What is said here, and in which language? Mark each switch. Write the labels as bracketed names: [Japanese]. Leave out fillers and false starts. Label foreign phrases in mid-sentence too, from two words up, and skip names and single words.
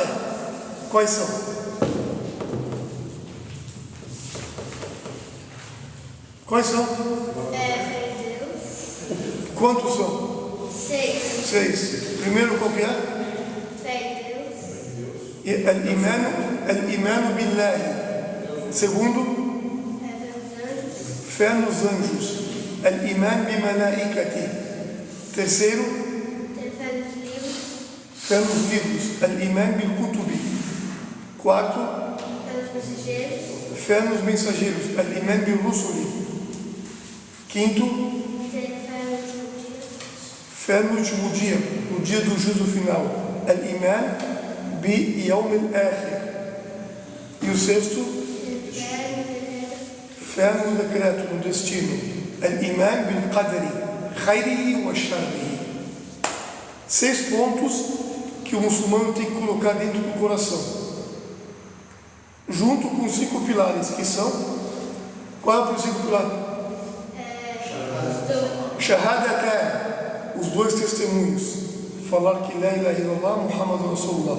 [Portuguese] Quais são? Quais são? Fé em Deus. Quantos são? 6. Primeiro, qual que é? Fé em Deus. [Arabic] الإيمان بالله. [Portuguese] Segundo, fé nos anjos. [Arabic] الإيمان بالملائكة. Terceiro, [Portuguese] Ter fé nos livros. fé nos livros. [Arabic] الإيمان بالكتب. [Portuguese] Quarto, Fé nos mensageiros. fé nos mensageiros. [Arabic] الإيمان بالرسل. [Portuguese] Quinto, Ter fé no último dia. fé no último dia, no dia do juízo final. [Arabic] الإيمان باليوم الآخر. [Portuguese] E o sexto, Ter fé no decreto, no destino. [Arabic] الإيمان بالقدر خيره وشره. [Portuguese] 6 pontos que o muçulmano tem que colocar dentro do coração. Junto com os 5 pilares, que são... Qual é o princípio pilar? Shahadatan, os 2 testemunhos. Falar que [Arabic] لا إله إلا الله محمد رسول الله.